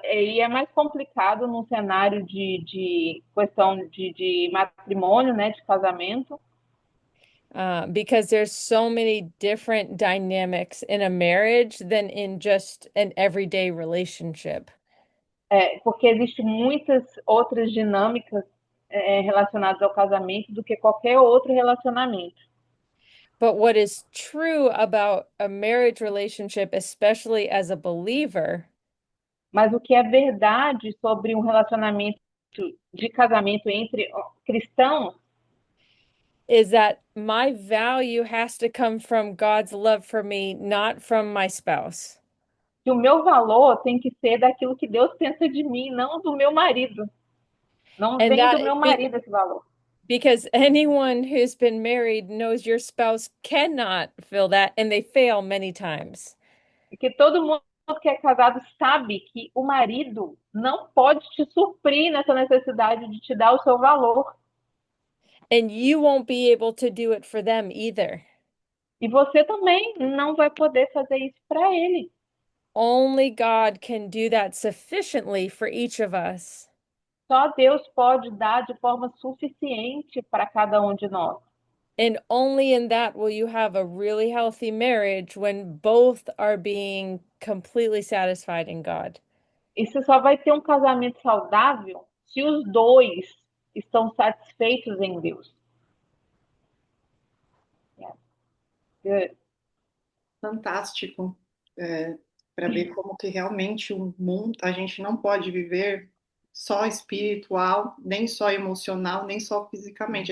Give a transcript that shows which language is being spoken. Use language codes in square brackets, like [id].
[pt] E é mais complicado num cenário de questão de matrimônio, né, de casamento, [en] Because there's so many different dynamics in a marriage than in just an everyday relationship. [pt] porque existem muitas outras dinâmicas relacionadas ao casamento do que qualquer outro relacionamento. [en] But what is true about a marriage relationship, especially as a believer, [pt] Mas o que é verdade sobre um relacionamento de casamento entre cristãos [en] is that my value has to come from God's love for me, not from my spouse. [pt] Que o meu valor tem que ser daquilo que Deus pensa de mim, não do meu marido. Não [en] And [pt] vem [en] that [pt] do meu marido esse valor. [en] because anyone who's been married knows your spouse cannot fill that, and they fail many times. [pt] Porque todo mundo que é casado sabe que o marido não pode te suprir nessa necessidade de te dar o seu valor. [en] And you won't be able to do it for them either. [pt] E você também não vai poder fazer isso para ele. [en] Only God can do that sufficiently for each of us. [pt] Só Deus pode dar de forma suficiente para cada um de nós. [en] And only in that will you have a really healthy marriage when both are being completely satisfied in God. [pt] E você só vai ter um casamento saudável se os dois estão satisfeitos em Deus. [en] Yeah. Good. [pt] Fantástico. Para ver como que realmente o mundo, a gente não pode viver só espiritual, nem só emocional, nem só fisicamente.